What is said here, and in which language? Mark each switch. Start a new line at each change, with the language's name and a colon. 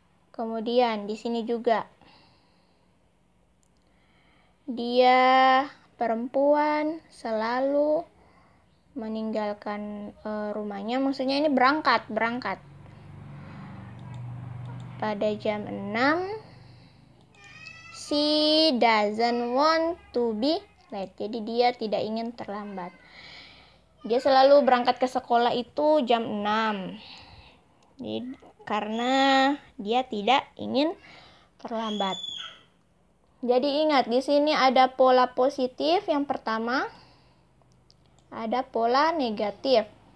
Indonesian: Kemudian di sini juga dia perempuan selalu meninggalkan rumahnya, maksudnya ini berangkat pada jam 6.
English: She doesn't want to be late.
Indonesian: Jadi dia tidak ingin terlambat. Dia selalu berangkat ke sekolah itu jam 6. Jadi, karena dia tidak ingin terlambat. Jadi ingat, di sini ada pola positif yang pertama, ada pola negatif.